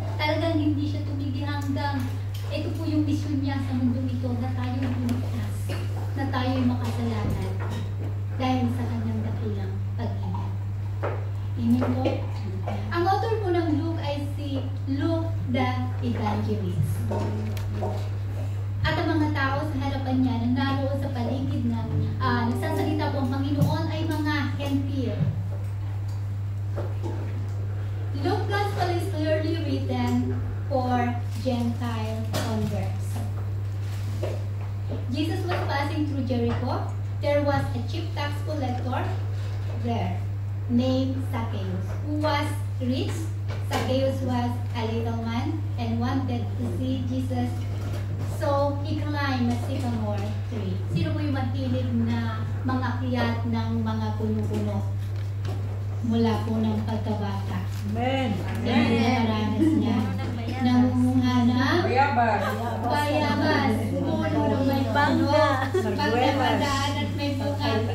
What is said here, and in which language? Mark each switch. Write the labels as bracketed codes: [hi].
[tl] Talagang hindi siya tumigil hanggang ito po yung mission niya sa mundo ito, na tayo lumigtas, na tayo makasalanan dahil sa kanyang dakilang pag-ibig. Amen po? Ang author po ng Luke ay si Luke the Evangelist. At ang mga tao sa harapan niya na naroon sa paligid na nagsasalita po ang Panginoon ay mga hentil. [en] Luke's Gospel is clearly written for Gentile converts. Jesus was passing through Jericho. There was a chief tax collector there named Zacchaeus, who was rich. Zacchaeus was a little man and wanted to see Jesus. So, he climbed a sycamore tree. [tl] Sino po yung mahilig na mangakyat ng mga puno-puno? mula po ng pagkabata. Amen. Yan ang maranas niya. Nangunguha ng Bayabas. bayabas, puno ng may puno, pagkamadaan at may bunga.